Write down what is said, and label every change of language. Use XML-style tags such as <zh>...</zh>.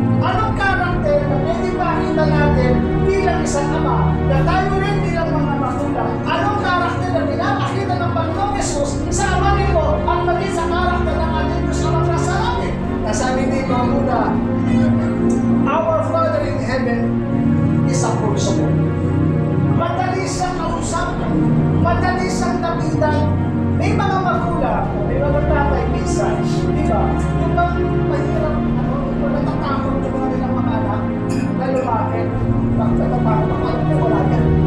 <tl>Anong karakter na pwede makita natin bilang isang ama, na tayo rin bilang mga magulang? Anong karakter na pinapakita ng Panginoong Jesus sa ama nito at maging sa karakter ng ating Diyos na magkasalangit? Nasabi dito muna,</tl> <en>our Father in Heaven is approachable.</en> <tl>Madali siyang kausapin, madali siyang lapitan. May mga magulang, may mga tatay minsan, di ba? Yung bang mahirap, natatakot yung mga nilang mga anak na lumapit, natatakot, wala yan.</tl>